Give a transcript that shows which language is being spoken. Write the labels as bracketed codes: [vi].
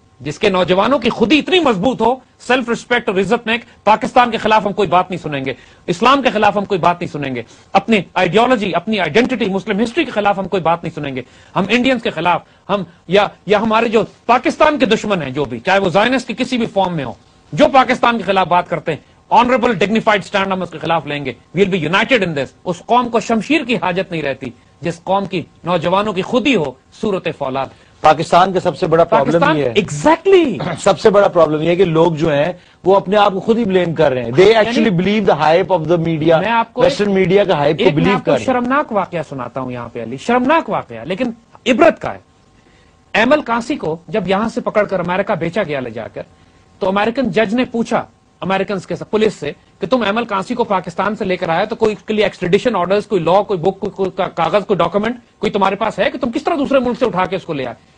[ur] جس کے نوجوانوں کی خودی اتنی مضبوط ہو, سیلف ریسپیکٹ اور عزت میں, پاکستان کے خلاف ہم کوئی بات نہیں سنیں گے, اسلام کے خلاف ہم کوئی بات نہیں سنیں گے, اپنی آئیڈیالوجی, اپنی آئیڈینٹی, مسلم ہسٹری کے خلاف ہم کوئی بات نہیں سنیں گے, ہم انڈینز کے خلاف, ہم یا ہمارے جو پاکستان کے دشمن ہیں جو بھی, چاہے وہ زائنسٹ کی کسی بھی فارم میں ہو, جو پاکستان کے خلاف بات کرتے ہیں, [en] honourable dignified stand [ur] ہم اس کے خلاف لیں گے. [en] We'll be united in this. [ur] اس قوم کو شمشیر کی حاجت نہیں رہتی جس قوم کی نوجوانوں کی خودی ہو صورت فولاد. پاکستان کا سب سے بڑا پرابلم یہ ہے, [en] exactly [ur] سب سے بڑا پرابلم یہ ہے کہ لوگ جو ہیں وہ اپنے آپ کو خود ہی بلیم کر رہے ہیں. [en] they actually believe the hype of the media, [ur] میں آپ کو ویسٹرن میڈیا کا ہائپ کو بلیو کر رہے ہیں. شرمناک واقعہ سناتا ہوں یہاں پہ علی, شرمناک واقعہ لیکن عبرت کا ہے. ایمل کانسی کو جب یہاں سے پکڑ کر امریکہ بیچا گیا لے جا کر, تو امریکن جج نے پوچھا امریکنز کے پولیس سے کہ تم ایمل کانسی کو پاکستان سے لے کر آئے تو کوئی اس کے لیے ایکسٹریڈیشن آرڈرز, کوئی لا, کوئی بک, کوئی کاغذ, کوئی ڈاکومنٹ کوئی تمہارے پاس ہے کہ تم کس طرح دوسرے ملک سے اٹھا کے اس کو لے آئے.